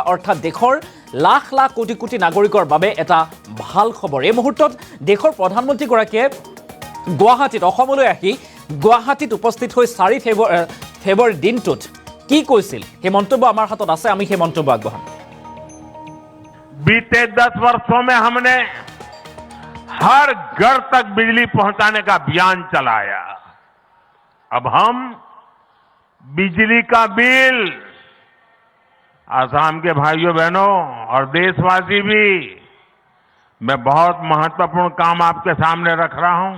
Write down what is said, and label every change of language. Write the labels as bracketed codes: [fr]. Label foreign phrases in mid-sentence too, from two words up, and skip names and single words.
[as] অৰ্থাৎ দেশৰ লাখ লাখ কোটি কোটি নাগৰিকৰ বাবে এটা ভাল খবৰ। এই মুহূৰ্তত দেশৰ প্ৰধানমন্ত্ৰীগৰাকীয়ে গুৱাহাটীত, অসমলৈ আহি গুৱাহাটীত উপস্থিত হৈ 4 ফেব্ৰুৱাৰীৰ দিনটোত কি কৈছিল সেই মন্তব্য আমাৰ হাতত আছে, আমি সেই মন্তব্য আগবঢ়াম। [hi] बीते 10 वर्षों में हमने हर घर तक बिजली पहुंचाने का अभियान चलाया। अब हम बिजली का बिल, असम के भाइयों बहनों और देशवासी भी, मैं बहुत महत्वपूर्ण काम आपके सामने रख रहा हूं।